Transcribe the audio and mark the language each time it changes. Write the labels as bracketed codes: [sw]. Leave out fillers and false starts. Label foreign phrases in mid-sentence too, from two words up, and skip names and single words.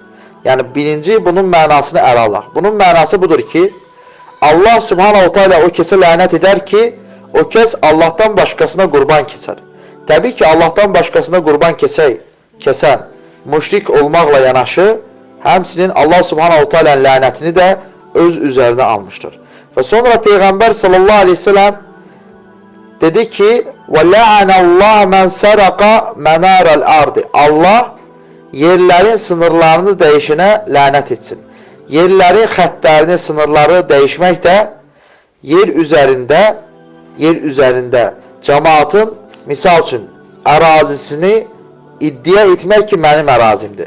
[az] Yəni, birinci, bunun mənasını ələ alaq. Bunun mənası budur ki, [ar] الله سبحانه تعالى [az] o kəsə lənət edər ki, o kəs Allahdan başqasına qurban kesər. Təbii ki, Allahdan başqasına qurban kəsən müşrik olmaqla yanaşı, həmçinin [ar] الله سبحانه [az] teala'nın lənətini də öz üzərinə almışdır. Və sonra Peyğəmbər [ar] صلى الله عليه وسلم [az] dedi ki, [ar] وَلَعَنَ اللّٰهَ مَنْ سَرَقَ مَنَارَ الْأَرْضِ. [az] Allah yerlərin sınırlarını dəyişənə lənət etsin. Yerlərin xəttlərini, sınırları dəyişmək də yer üzərində cəmaatın, misal üçün, ərazisini iddia etmək ki, mənim ərazimdir.